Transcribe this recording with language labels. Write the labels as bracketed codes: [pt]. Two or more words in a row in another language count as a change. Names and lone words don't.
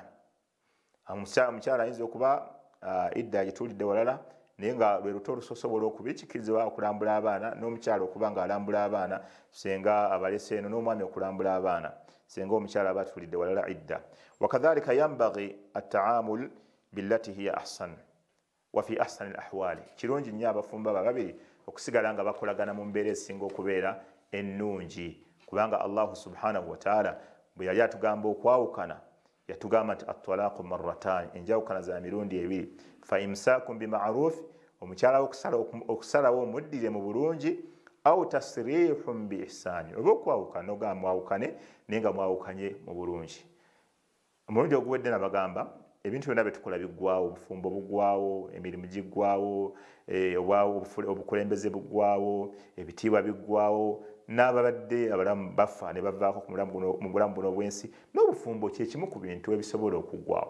[lg] Omukyala ayinza okuba idda agituulidde walala naye nga lwe luto olusobola okuba kikkirizibwa okulambula abaana n'omukyala okuba nga alambula abaana senga abalese eno n'omwami okulambula abaana senga omukyala aba atulidde walala idda. [ar] وكذلك ينبغي التعامل بالتي هي أحسن وفي أحسن الأحوال. [lg] Kirungi nnyo abafumba babiri okusigala nga bakolagana mu mbeera esinga okubeera ennungi kubanga Allah [ar] سبحانه وتعالى [lg] bwe yali atugamba okwawukana yatugamba nti [ar] الطلاق مرتان [lg] enjawukana za mirundi ebiri [ar] فإمساك بمعروف [lg] omukyala okusalawo omuddire mu bulungi [ar] أو تسريح بإحسان [lg] oba okwawukana ogamba mwawukane naye nga mwawukanye mu bulungi. Omulundi oguwedde nabagamba ebintu byonna byetukola biggwawo, obufumbo buggwawo, emirimu giggwawo, obukulembeze buggwawo, ebitiibwa biggwawo, n'ababadde abalamu bafa ne bavaako mu bulamu buno obwensi, n'obufumbo kyekimu ku bintu ebisobola okuggwawo.